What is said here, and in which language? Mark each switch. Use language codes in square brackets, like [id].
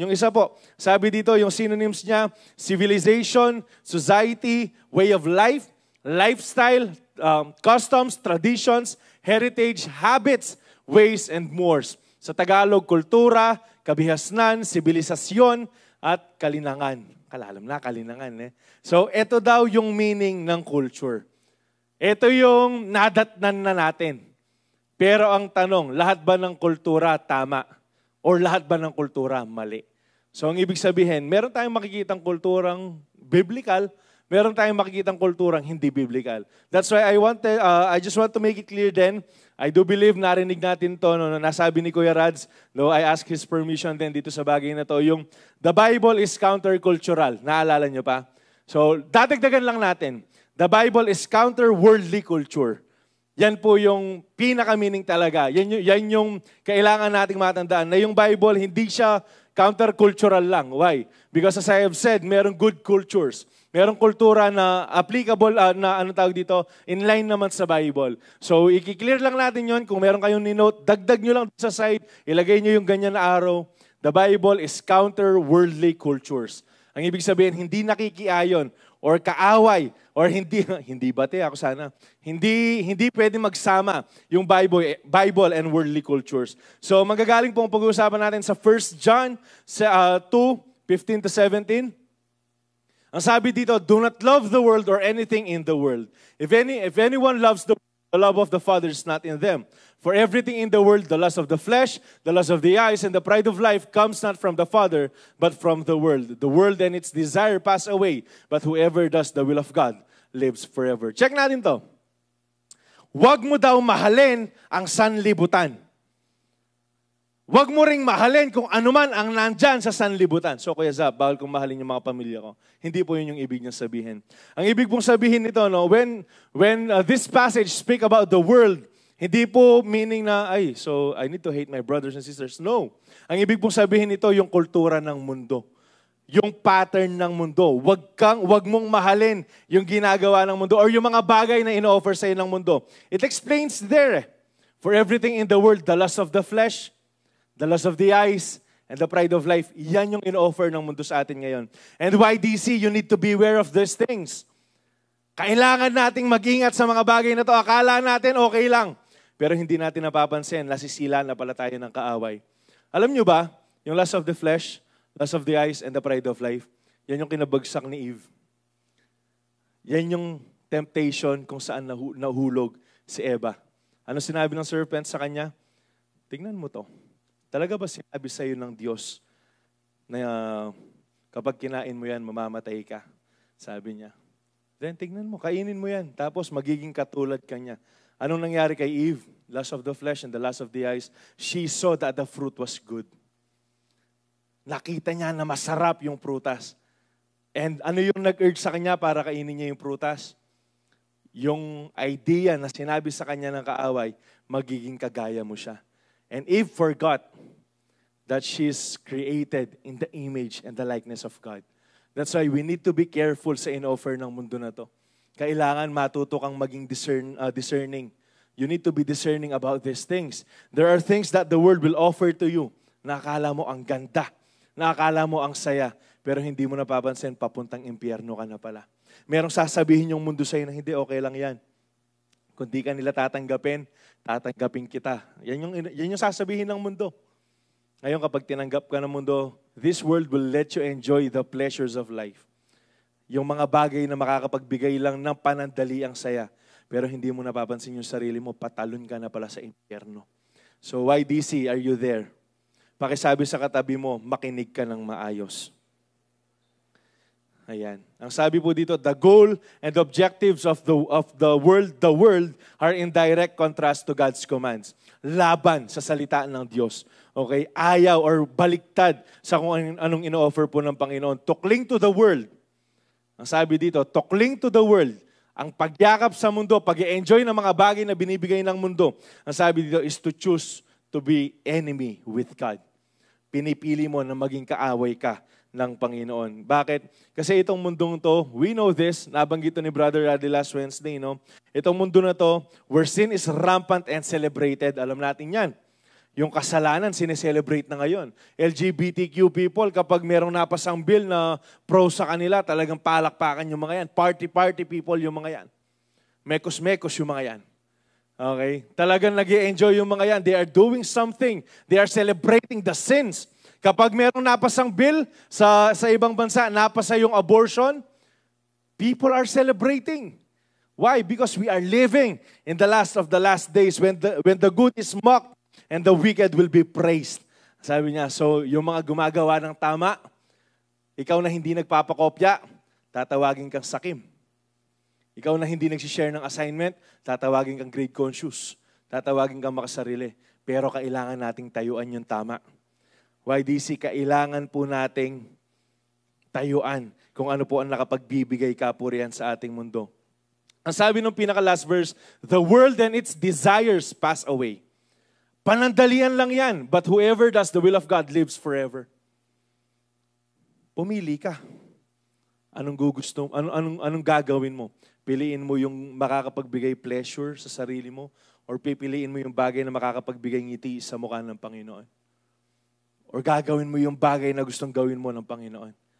[tl] Yung isa po, sabi dito, yung [en] synonyms niya, civilization, society, way of life, lifestyle, customs, traditions, heritage, habits, ways, and mores. [tl] Sa Tagalog, kultura, kabihasnan, sibilisasyon, at kalinangan. Kalalam na, kalinangan. So, ito daw yung meaning ng culture. Ito yung nadatnan na natin. Pero ang tanong, lahat ba ng kultura tama? Or lahat ba ng kultura mali? So ang ibig sabihin, meron tayong makikitang kulturang biblical, meron tayong makikitang kulturang hindi biblical. [en] That's why I just want to make it clear then, I do believe [tl] narinig natin to, no, nasabi ni Kuya Rads, no, [en] I ask his permission [tl] din dito sa bagay na to, yung [en] the Bible is countercultural. [tl] Naalala nyo pa? So dadagdagan lang natin. [en] The Bible is counter-worldly culture. [tl] Yan po yung pinaka-meaning talaga. Yan yung kailangan nating matandaan na yung Bible hindi siya counter-cultural lang. [en] Why? Because as I have said, [tl] merong [en] good cultures. [tl] Merong kultura na applicable, na ano tawag dito, in line naman sa Bible. So, i-clear lang natin yon. Kung meron kayong ni-note, dagdag nyo lang sa side, ilagay nyo yung ganyan na arrow. [en] The Bible is counter-worldly cultures. [tl] Ang ibig sabihin, hindi nakikiayon or kaaway or hindi bate ako sana. Hindi pwede magsama yung Bible and worldly cultures. So magagaling pong pag-uusapan natin sa 1 John 2:15 to 17. Ang sabi dito, [en] do not love the world or anything in the world. If anyone loves the love of the Father is not in them. For everything in the world, the lust of the flesh, the lust of the eyes, and the pride of life comes not from the Father, but from the world. The world and its desire pass away, but whoever does the will of God lives forever. [tl] Check natin to. Huwag mo daw mahalin ang sanlibutan. Huwag mo ring mahalin kung anuman ang nandyan sa sanlibutan. So, Kuya Zab, bawal kong mahalin yung mga pamilya ko. Hindi po yun yung ibig niyang sabihin. Ang ibig pong sabihin nito, no, [en] when this passage speak about the world, [tl] hindi po meaning na, [en] so I need to hate my brothers and sisters. No. [tl] Ang ibig pong sabihin nito, yung kultura ng mundo. Yung pattern ng mundo. Wag mong mahalin yung ginagawa ng mundo or yung mga bagay na ino-offer sa'yo ng mundo. [en] It explains there. For everything in the world, the lust of the flesh, the lust of the eyes, and the pride of life, [tl] yan yung ino-offer ng mundo sa atin ngayon. [en] And YDC, you need to be aware of these things. [tl] Kailangan nating mag-ingat sa mga bagay na to. Akala natin okay lang. Pero hindi natin napapansin, nasisila na pala tayo ng kaaway. Alam nyo ba, yung [en] lust of the flesh, lust of the eyes, and the pride of life, [tl] yan yung kinabagsak ni Eve. Yan yung temptation kung saan nahulog si Eva. Ano sinabi ng serpent sa kanya? Tingnan mo to. Talaga ba sinabi sa iyo ng Diyos na kapag kinain mo yan, mamamatay ka? Sabi niya. Then tingnan mo, kainin mo yan. Tapos magiging katulad ka niya. Anong nangyari kay Eve? [en] Lust of the flesh and the lust of the eyes. She saw that the fruit was good. [tl] Nakita niya na masarap yung prutas. And ano yung nag-urge sa kanya para kainin niya yung prutas? Yung idea na sinabi sa kanya ng kaaway, magiging kagaya mo siya. [en] And Eve forgot that she's created in the image and the likeness of God. That's why we need to be careful [tl] sa in-offer ng mundo na to. Kailangan matuto kang maging discerning. [en] You need to be discerning about these things. There are things that the world will offer to you [tl] na akala mo ang ganda, na akala mo ang saya, pero hindi mo napapansin, papuntang impyerno ka na pala. Merong sasabihin yung mundo sa'yo na hindi, okay lang yan. Kung di ka nila tatanggapin kita. Yan yung sasabihin ng mundo. Ngayon kapag tinanggap ka ng mundo, [en] this world will let you enjoy the pleasures of life. [tl] Yung mga bagay na makakapagbigay lang ng panandali ang saya. Pero hindi mo napapansin yung sarili mo, patalon ka na pala sa impyerno. So YDC, are you there? Pakisabi sa katabi mo, makinig ka ng maayos. Ayan. Ang sabi po dito, [en] the goal and objectives of the world are in direct contrast to God's commands. [tl] Laban sa salita ng Diyos. Okay? Ayaw or baliktad sa kung anong ino-offer po ng Panginoon. [en] To cling to the world. [tl] Ang sabi dito, [en] to cling to the world. [tl] Ang pagyakap sa mundo, pag-enjoy ng mga bagay na binibigay ng mundo. Ang sabi dito [en] is to choose to be enemy with God. [tl] pinipili mo na maging kaaway ka ng Panginoon. Bakit? Kasi itong mundong to, [en] we know this, [tl] nabanggit to ni Brother Raddy last Wednesday, no? Itong mundo na to, [en] where sin is rampant and celebrated, [tl] alam natin yan. Yung kasalanan, sineselebrate na ngayon. LGBTQ people, kapag merong napasang bill na pro sa kanila, talagang palakpakan yung mga yan. Party people yung mga yan. Mekos-mekos yung mga yan. Okay? Talagang nag-i-enjoy yung mga yan. [en] They are doing something. They are celebrating the sins. [tl] Kapag merong napasang bill sa ibang bansa, napasa yung abortion, [en] people are celebrating. Why? Because we are living in the last of the last days when the good is mocked and the wicked will be praised. [tl] Sabi niya, so yung mga gumagawa ng tama, ikaw na hindi nagpapakopya, tatawagin kang sakim. Ikaw na hindi nagsishare ng assignment, tatawagin kang grade conscious. Tatawagin kang makasarili. Pero kailangan nating tayuan yung tama. YDC, kailangan po nating tayuan kung ano po ang nakapagbibigay kapurihan sa ating mundo. Ang sabi ng pinaka-last verse, [en] the world and its desires pass away. [tl] Panandalian lang yan, [en] but whoever does the will of God lives forever. [tl] Pumili ka. Anong gugusto, anong gagawin mo? Piliin mo yung makakapagbigay pleasure sa sarili mo or pipiliin mo yung bagay na makakapagbigay ngiti sa mukha ng Panginoon? Or gagawin mo yung bagay na gustong gawin mo ng Panginoon.